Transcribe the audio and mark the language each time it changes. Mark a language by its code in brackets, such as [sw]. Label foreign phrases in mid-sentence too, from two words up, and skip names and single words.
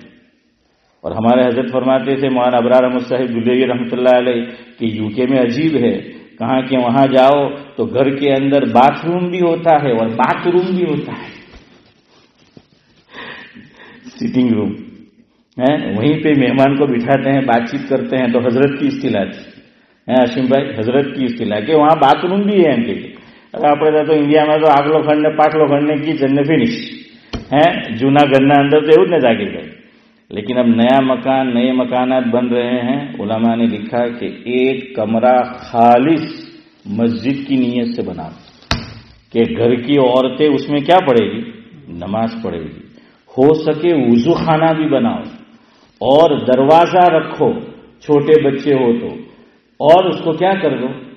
[ur] اور ہمارے حضرت فرماتے تھے مولانا ابرار احمد صاحب دلیری رحمۃ اللہ علیہ کہ یو کے میں عجیب ہے، کہاں کہ وہاں جاؤ تو گھر کے اندر باتھ روم بھی ہوتا ہے اور باتھ روم بھی ہوتا ہے، سیٹنگ روم ہے. وہیں پہ مہمان کو بٹھاتے ہیں، بات چیت کرتے ہیں. تو حضرت کی اصطلاح تھی ہاشم بھائی، حضرت کی اصطلاح کہ وہاں باتھ روم بھی ہے ان کے لیے. اگر آپ تو انڈیا میں تو [gu] આગલો ખંડ પાછલો ખંડ کی જન્ને ફિનિશ ہے، જૂના ઘરના અંદર તો એવું જ ને જાગી ગઈ. [ur] لیکن اب نیا مکان، نئے مکانات بن رہے ہیں. علماء نے لکھا کہ ایک کمرہ خالص مسجد کی نیت سے بناؤ کہ گھر کی عورتیں اس میں کیا پڑھے گی؟ نماز پڑھے گی. ہو سکے وضو خانہ بھی بناؤ اور دروازہ رکھو چھوٹے بچے ہو تو، اور اس کو کیا کر دو؟